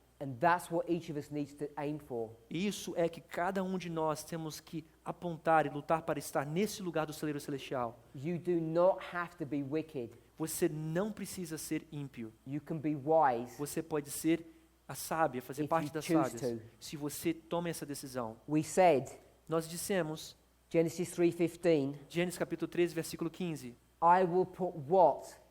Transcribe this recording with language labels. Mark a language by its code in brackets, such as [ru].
[en] And that's what each of us needs to aim for. [pt] E isso é que cada um de nós temos que apontar e lutar para estar nesse lugar do celeiro celestial. [en] You do not have to be wicked. [pt] Você não precisa ser ímpio. [en] You can be wise. [pt] Você pode ser a sábia, fazer [en] If [pt] parte [en] you [pt] das [en] choose [pt] sábias, [en] to. [pt] se você toma essa decisão. [en] We said, [pt] Nós dissemos, [en] Genesis 3:15, [pt] Gênesis capítulo 13, versículo 15, [en] I will put what?